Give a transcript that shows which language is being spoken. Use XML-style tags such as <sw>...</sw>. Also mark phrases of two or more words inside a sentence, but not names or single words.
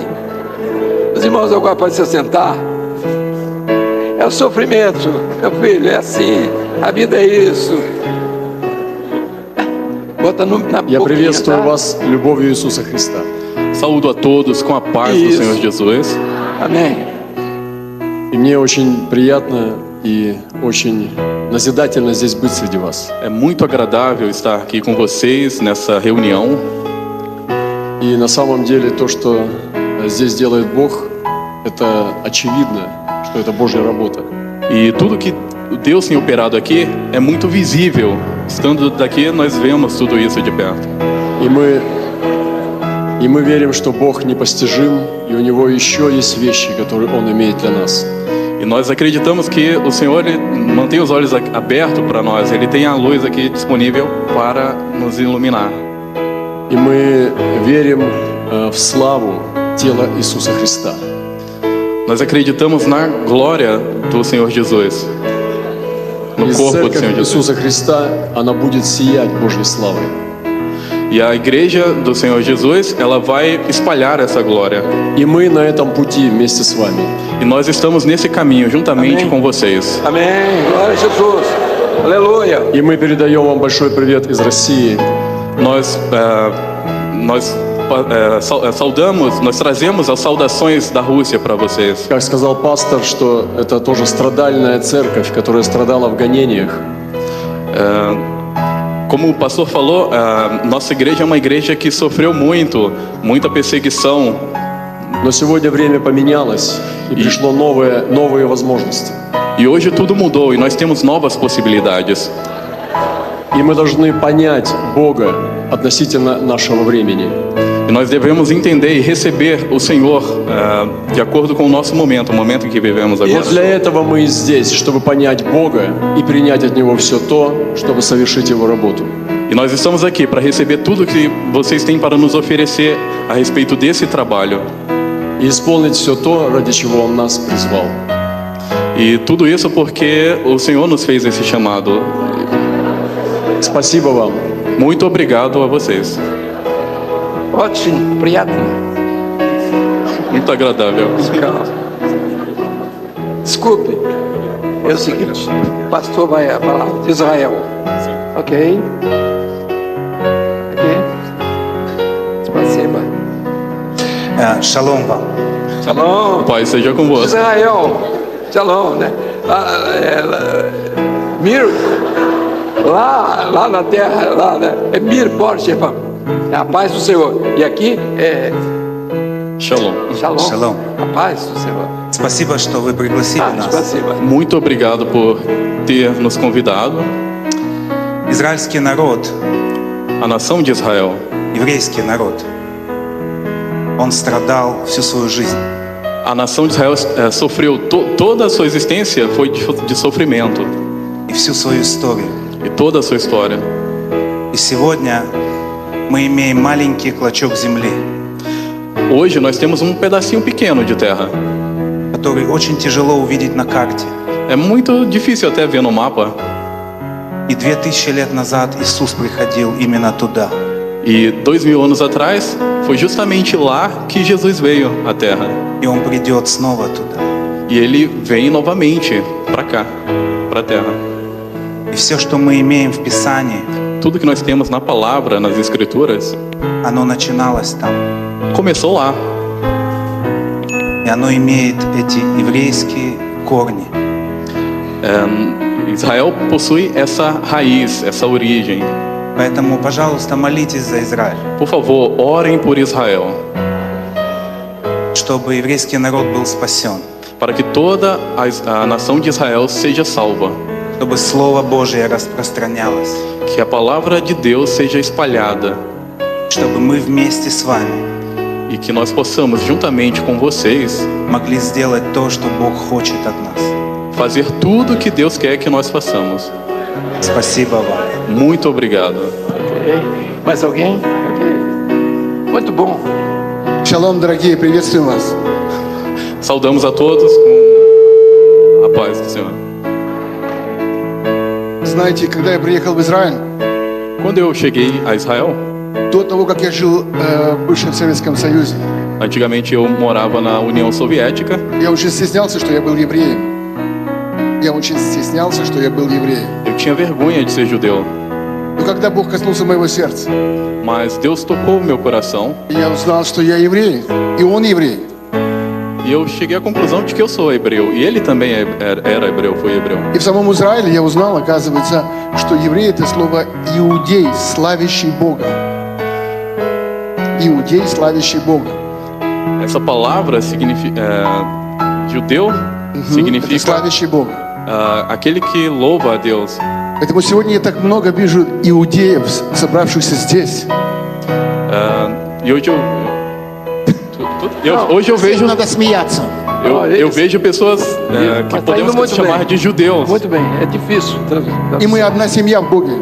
<pt>Os irmãos agora podem se sentar. É o sofrimento, meu filho, é assim. A vida é isso. Bota na</pt> <ru>Я приветствую вас любовью Иисуса Христа.</ru> <pt>Saúdo a todos com a paz do Senhor Jesus. Amém.</pt> <ru>И мне очень приятно и очень назидательно здесь быть среди вас.</ru> <pt>É muito agradável estar aqui com vocês nessa reunião.</pt> <ru>И на самом деле то, что здесь делает Бог, это очевидно, что это Божья работа.</ru> <pt>E tudo que Deus tem operado aqui é muito visível. Estando daqui, nós vemos tudo isso de perto.</pt> <ru>И мы И мы верим, что Бог непостижим, и у Него еще есть вещи, которые Он имеет для нас.</ru> <pt>E nós acreditamos que o Senhor ele mantém os olhos abertos para nós. Ele tem a luz aqui disponível para nos iluminar.</pt> <ru>И мы верим в славу тела Иисуса Христа.</ru> <pt>Nós acreditamos na glória do Senhor Jesus, no</pt> <ru>И</ru> <pt>corpo do Senhor</pt> <ru>церковь</ru> <pt>Jesus.</pt> <ru>Иисуса Христа, она будет сиять Божьей славой.</ru> <pt>E a igreja do Senhor Jesus, ela vai espalhar essa glória.</pt> <ru>И мы на этом пути вместе с вами.</ru> <pt>E nós estamos nesse caminho juntamente Amém. com vocês. Amém. Glória a Jesus. Aleluia.</pt> <ru>И мы передаем вам большой привет из России.</ru> <pt>Nós saudamos, nós trazemos as saudações da Rússia para vocês.</pt> <ru>Как сказал пастор, что это тоже страдальная церковь, которая страдала в гонениях.</ru> <pt>Como o pastor falou, nossa igreja é uma igreja que sofreu muita perseguição.</pt> <ru>Но сегодня время поменялось, и пришло новые возможности.</ru> <pt>E hoje tudo mudou e nós temos novas possibilidades.</pt> <ru>И мы должны понять Бога относительно нашего времени.</ru> <pt>E nós devemos entender e receber o Senhor de acordo com o nosso momento, o momento em que vivemos</pt> <ru>И</ru> <pt>agora.</pt> <ru>для этого мы здесь, чтобы понять Бога и принять от Него все то, чтобы совершить Его работу.</ru> <pt>E nós estamos aqui para receber tudo que vocês têm para nos oferecer a respeito desse trabalho.</pt> <ru>И исполнить все то, ради чего Он нас призвал.</ru> <pt>E tudo isso porque o Senhor nos fez esse chamado.</pt> <ru>Спасибо вам.</ru> <pt>Muito obrigado a vocês.</pt> <ru>Очень приятно.</ru> <pt>Muito agradável. Desculpe. É o seguinte, o pastor vai falar de Israel. Ok? Ok?</pt> <ru>Спасибо. Шалом вам.</ru> <pt>Shalom. Pai seja convosco. Israel. Shalom, né? Mir. Lá na terra, lá, né? É Mir Borsheva. É a paz do Senhor. E aqui é Shalom. Shalom. Shalom. A paz do Senhor.</pt> <ru>Спасибо, что вы пригласили нас. Спасибо.</ru> <pt>Muito obrigado por ter nos convidado.</pt> <ru>Израильский народ,</ru> <pt>A nação de Israel,</pt> <ru>еврейский народ, он страдал всю свою жизнь.</ru> <pt>a nação de Israel sofreu toda a sua existência foi de sofrimento</pt> <ru>И всю свою историю.</ru> <pt>e toda a sua história.</pt> <ru>И сегодня мы имеем маленький клочок земли,</ru> <pt>Hoje nós temos um pedacinho pequeno de terra.</pt> <ru>который очень тяжело увидеть на карте.</ru> <pt>É muito difícil até ver no mapa.</pt> <ru>И 2000 лет назад Иисус приходил именно туда.</ru> <pt>E 2000 anos atrás foi justamente lá que Jesus veio à Terra.</pt> <ru>И Он prидет снова туда.</ru> <pt>E ele vem novamente para cá, para a Terra.</pt> <ru>И все, что мы имеем в Писании,</ru> <pt>Tudo que nós temos na palavra, nas escrituras,</pt> <ru>оно начиналось там.</ru> <pt>começou lá.</pt> <ru>И оно имеет эти еврейские корни.</ru> <pt>Israel possui essa raiz, essa origem.</pt> <ru>Поэтому, пожалуйста, молитесь за Израиль,</ru> <pt>Por favor, orem por Israel,</pt> <ru>чтобы еврейский народ был спасен,</ru> <pt>para que toda a nação de Israel seja salva,</pt> <ru>чтобы Слово Божие распространялось,</ru> <pt>que a palavra de Deus seja espalhada</pt> <ru>чтобы мы вместе с вами</ru> <pt>e que nós possamos, juntamente com vocês,</pt> <ru>могли сделать то, что Бог хочет от нас.</ru> <pt>fazer tudo o que Deus quer que nós façamos.</pt> <ru>Спасибо вам.</ru> <pt>Muito obrigado. Ok? Mais alguém? Ok. Muito bom.</pt> <ru>Шалом, дорогие, приветствуем вас.</ru> <pt>Saudamos a todos com a paz do Senhor.</pt> <ru>Знаете, когда я приехал в Израиль,</ru> <pt>Quando eu cheguei a Israel,</pt> <ru>до того, как я жил в бывшем Советском Союзе,</ru> <pt>antigamente eu morava na União Soviética,</pt> <ru>я очень стеснялся, что я был евреем. Я очень стеснялся, что я был евреем.</ru> <pt>eu tinha vergonha de ser judeu.</pt> <ru>Но когда Бог коснулся моего сердца,</ru> <pt>Mas Deus tocou o meu coração</pt> <ru>я узнал, что я еврей, и Он еврей.</ru> <pt>e eu cheguei à conclusão de que eu sou hebreu. E ele também era hebreu, foi hebreu.</pt> <ru>И в самом Израиле я узнал, оказывается, что еврей – это слово «иудей», славящий Бога. Иудей, славящий Бога.</ru> <pt>Essa palavra significa, judeu</pt> <ru>Это</ru> <pt>significa</pt> <ru>славящий Бога.</ru> <pt>aquele que louva a Deus.</pt> <ru>Поэтому сегодня я так много вижу иудеев, собравшихся здесь.</ru> <pt>E hoje Hoje eu vejo,</pt> <ru>Надо смеяться.</ru> <pt>eu vejo pessoas que Mas tá indo podemos muito chamar bem. de judeus. Muito bem, é difícil.</pt> <ru>И мы одна семья в Боге.</ru>